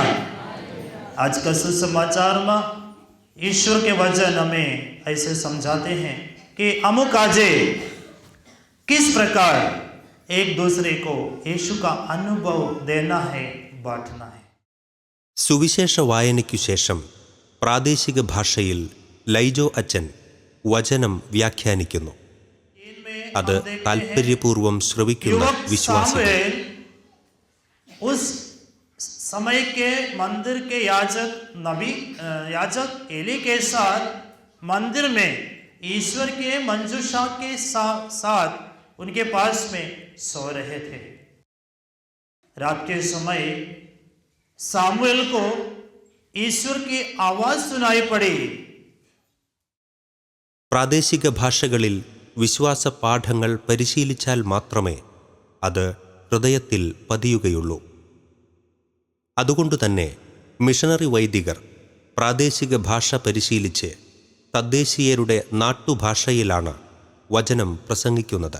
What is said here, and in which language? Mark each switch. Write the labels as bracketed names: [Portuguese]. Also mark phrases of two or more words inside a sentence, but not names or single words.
[Hindi] आज का सुसमाचार में ईश्वर के वचन हमें ऐसे समझाते हैं कि अमुक आजे किस प्रकार एक दूसरे को यीशु का अनुभव देना है, बांटना है। [Malayalam] സുവിശേഷ വായനയ്ക്കു ശേഷം പ്രാദേശിക ഭാഷയിൽ ലൈജോ അച്ഛൻ വചനം വ്യാഖ്യാനിക്കുന്നു. അത് താൽപര്യപൂർവം ശ്രവിക്കുന്ന വിശ്വാസികൾ [Hindi] उस समय के मंदिर के याजक एली के साथ मंदिर में ईश्वर के मंजूषा के साथ उनके पास में सो रहे थे. रात के समय सामुएल को ईश्वर की आवाज सुनाई पड़ी. [Malayalam] പ്രാദേശിക ഭാഷകളിൽ വിശ്വാസ പാഠങ്ങൾ പരിശീലിച്ചാൽ മാത്രമേ അത് ഹൃദയത്തിൽ പതിയുകയുള്ളൂ. അതുകൊണ്ടുതന്നെ മിഷണറി വൈദികർ പ്രാദേശിക ഭാഷ പരിശീലിച്ച് തദ്ദേശീയരുടെ നാട്ടുഭാഷയിലാണ് വചനം പ്രസംഗിക്കുന്നത്.